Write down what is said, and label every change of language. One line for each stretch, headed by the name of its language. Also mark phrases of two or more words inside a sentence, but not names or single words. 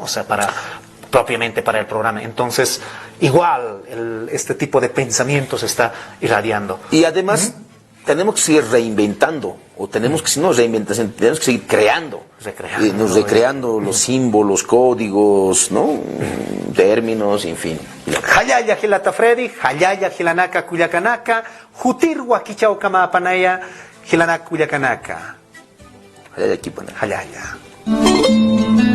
Spanish: O sea, propiamente para el programa. Entonces, igual, este tipo de pensamientos está irradiando. Y además, tenemos que seguir reinventando, o tenemos que, si no reinventación, tenemos que seguir creando. Recreando los símbolos, códigos, ¿no? Términos, en fin.
Aymara: Hayaya Hilata Freddy, Hayaya Hilanaka Kuyakanaka, Jutir Wakichao Kama Panaya, Hilanaka Kuyakanaka. Hayaya Kipanaya. Hayaya.